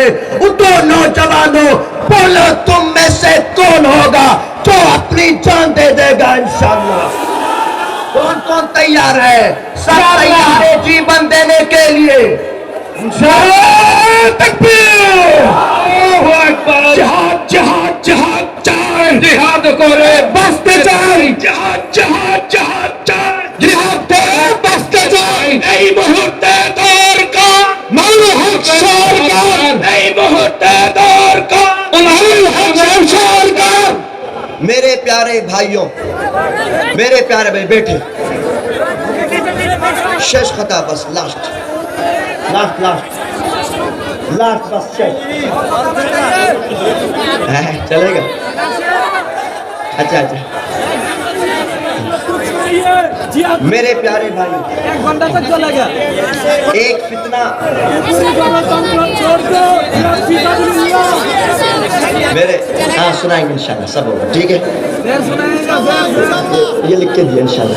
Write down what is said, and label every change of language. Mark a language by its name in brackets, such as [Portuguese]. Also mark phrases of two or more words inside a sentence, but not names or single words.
[Urdu] اٹھو نوجوانوں، بولو تم میں سے کون ہوگا جو اپنی جان دے دے گا انشاءاللہ؟ کون تیار ہے؟ سب تیار ہے جیون دینے کے لیے؟ نعرہ تکبیر، [Arabic] اللہ اکبر۔ [Bangla] জিহাদ জিহাদ জিহাদ চাই, জিহাদ করে বাঁচতে চাই, জিহাদ জিহাদ জিহাদ চাই, জিহাদে বাঁচতে চাই। এই মুহূর্তে দরকার মাওলানা হক সরকার, এই মুহূর্তে দরকার মাওলানা হক সরকার। [Urdu] میرے پیارے بھائیوں، میرے پیارے بھائی بیٹھے، شش خطا بس، لاسٹ بس شش چلے گا؟ اچھا میرے پیارے بھائیوں، ایک فتنہ میرے ہاں سنائیں گے انشاءاللہ، سب ہوگا ٹھیک ہے، یہ لکھ کے دیا انشاءاللہ۔